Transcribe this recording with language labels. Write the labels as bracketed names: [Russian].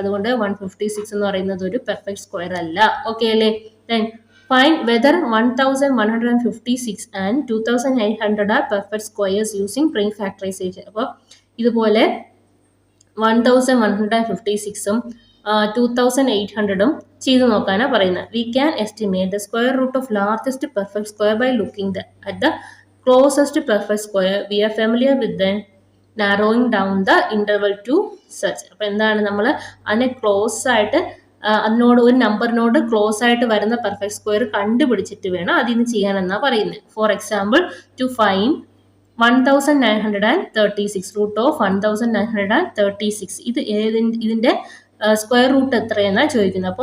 [Malayalam] അതുകൊണ്ട് 156 എന്ന് പറയുന്നത് ഒരു പെർഫെക്റ്റ് സ്ക്വയർ അല്ല. ഓക്കെ അല്ലേ? [English] Then find whether 1156 and 2800 are perfect squares using prime factorization. [Malayalam] അപ്പോൾ ഇതുപോലെ 1156ഉം 2800ഉം ചെയ്തു നോക്കാനാണ് പറയുന്നത്. [English] We can estimate the square root of largest perfect square by looking at the closest perfect square. We are familiar with then narrowing down the interval to such. [Malayalam] അപ്പോൾ എന്താണ്, നമ്മൾ അതിനെ close ആയിട്ട് അതിനോട് ഒരു നമ്പറിനോട് ക്ലോസ് ആയിട്ട് വരുന്ന പെർഫെക്റ്റ് സ്ക്വയർ കണ്ടുപിടിച്ചിട്ട് വേണം അതിന് ചെയ്യാനെന്നാണ് പറയുന്നത്. [English] for example, to find 1936, root of 1936, [Malayalam] ഇതിന്റെ സ്ക്വയർ റൂട്ട് എത്രയെന്നാണ് ചോദിക്കുന്നത്.